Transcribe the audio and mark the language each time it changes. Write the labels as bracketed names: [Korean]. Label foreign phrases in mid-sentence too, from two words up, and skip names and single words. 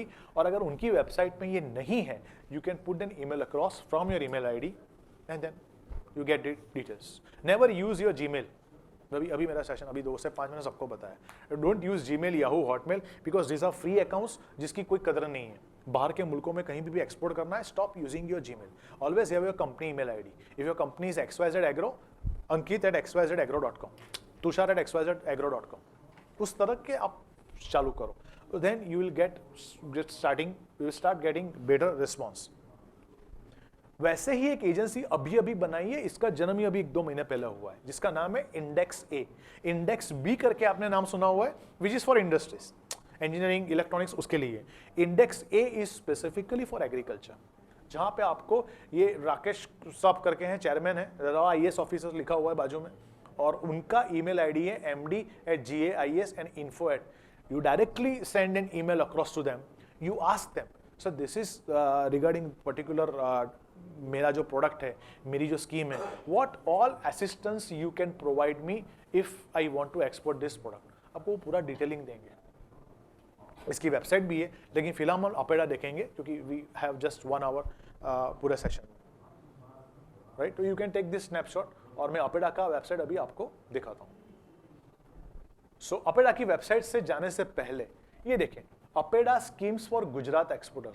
[Hindi] और अगर उनकी वेबसाइट में ये नहीं है, [English] you can put an email across from your email ID and then you get details. never use your Gmail. [Hindi] अभी मेरा सेशन अभी 2 से 5 मैंने सबको बताया, [English] don't use Gmail, Yahoo, Hotmail, because this are free accounts [Hindi] जिसकी कोई कदर नहीं है। बाहर के मुल्कों में कहीं भी एक्सपोर्ट करना है, [English] stop using your Gmail, always have your company email ID. if your company is XYZ Agro, ankit@xyzagro.com, tushar@xyzagro.com, [Hindi] उस तरह के आप चालू करो, [English] then you will get start getting better response. [Hindi] वैसे ही एक एजेंसी अभी अभी बनाई है, इसका जन्म ही अभी 1-2 महीने पहले हुआ है, जिसका नाम है इंडेक्स ए। इंडेक्स बी करके आपने नाम सुना हुआ है, [English] which is for industries, engineering, electronics, [Hindi] उसके लिए। [English] Index A is specifically for agriculture, [Hindi] जहां पे आपको ये राकेश साहब करके हैं, चेयरमैन है, IAS ऑफिसर लिखा हुआ है बाजू में, और उनका [English] email ID [Hindi] है md@gais.info@. [English] You directly send an email across to them. You ask them, so this is regarding particular [Hindi] मेरा जो प्रोडक्ट है, मेरी जो स्कीम है, [English] what all assistance you can provide me if I want to export this product. [Hindi] आपको पूरा डिटेलिंग देंगे। इसकी वेबसाइट भी है, लेकिन फिलहाल हम अपेडा देखेंगे क्योंकि [English] we have just 1 hour [Hindi] पूरे सेशन में, राइट। तो [English] you can take this snapshot, [Hindi] और मैं अपेडा का वेबसाइट अभी आपको दिखाता हूँ। सो अपेडा की वेबसाइट से जाने से पहले ये देखें, [English] APEDA schemes for Gujarat exporters.